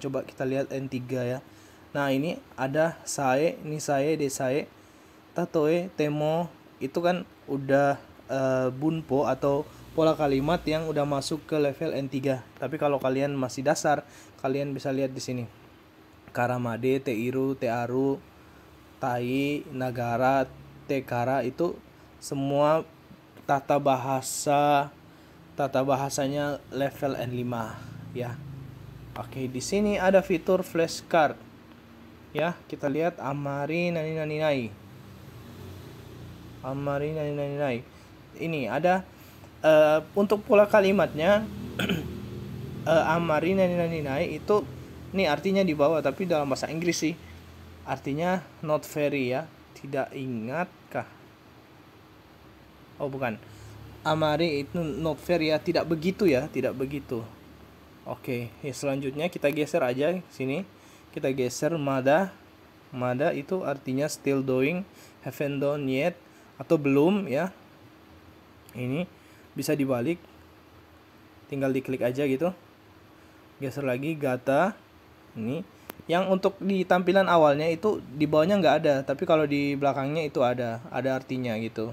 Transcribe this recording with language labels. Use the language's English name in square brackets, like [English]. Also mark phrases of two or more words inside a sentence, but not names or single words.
[Indonesian] Coba kita lihat N3 ya. Nah, ini ada [Japanese] さえ、にさえ、でさえ、たとえ、ても. [Indonesian] Itu kan udah bunpo atau pola kalimat yang udah masuk ke level N3. Tapi kalau kalian masih dasar, kalian bisa lihat di sini. [Japanese] からまで、ている、てある、たい、ながら、てから, [Indonesian] itu semua tata bahasanya level N5 ya. Oke, di sini ada fitur flashcard. Ya, kita lihat [Japanese] あまり なになに ない. あまり なになに ない. [Indonesian] Ini ada untuk pola kalimatnya. [Japanese] あまり なになに ない [Indonesian] itu nih artinya di bawah, tapi dalam bahasa Inggris sih. Artinya [English] not very [Indonesian] ya. Tidak ingat kah? Oh, bukan. Amari itu [English] not very [Indonesian] ya, tidak begitu ya, tidak begitu. Oke, ya selanjutnya kita geser aja sini. Kita geser mada. Mada itu artinya [English] still doing, haven't done yet, [Indonesian] atau belum ya. Ini bisa dibalik, tinggal diklik aja gitu. Geser lagi gata. Ini yang untuk di tampilan awalnya itu di bawahnya nggak ada, tapi kalau di belakangnya itu ada artinya gitu.